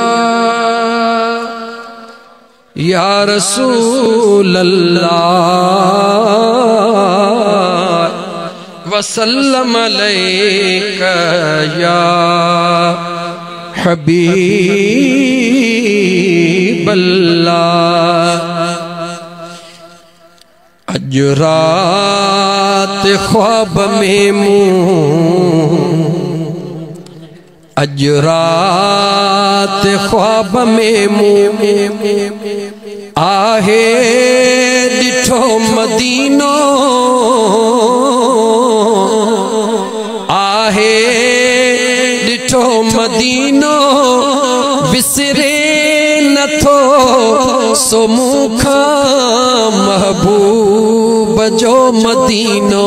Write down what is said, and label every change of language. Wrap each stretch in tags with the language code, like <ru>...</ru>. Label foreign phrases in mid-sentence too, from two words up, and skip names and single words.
<ar>يا رسول الله وسلم عليك يا حبيب الله.</ar> <sd>अज रात ख्वाब में अज रात ख्वाब में आहे दिठो मदीनो आहे दिठो मदीनो विसरे नथो सो मुखा महबूब जो मदीनो।</sd>